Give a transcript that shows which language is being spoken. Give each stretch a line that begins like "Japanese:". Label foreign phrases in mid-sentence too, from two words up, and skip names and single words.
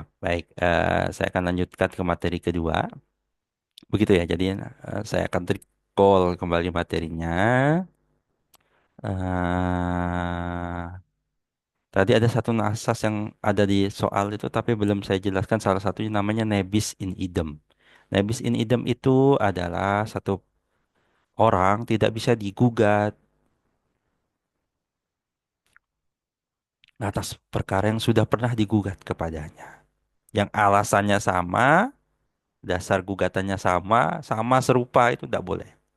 Indonesian: Baik, saya akan lanjutkan ke materi kedua. Begitu ya, jadi saya akan recall kembali materinya. eh Tadi ada satu asas yang ada di soal itu, tapi belum saya jelaskan. Salah satunya namanya
Latin: nebis in idem. Nebis in idem
Indonesian: itu adalah satu orang tidak bisa digugat atas perkara yang sudah pernah digugat kepadanya. Yang alasannya sama, dasar gugatannya sama, sama serupa itu tidak boleh.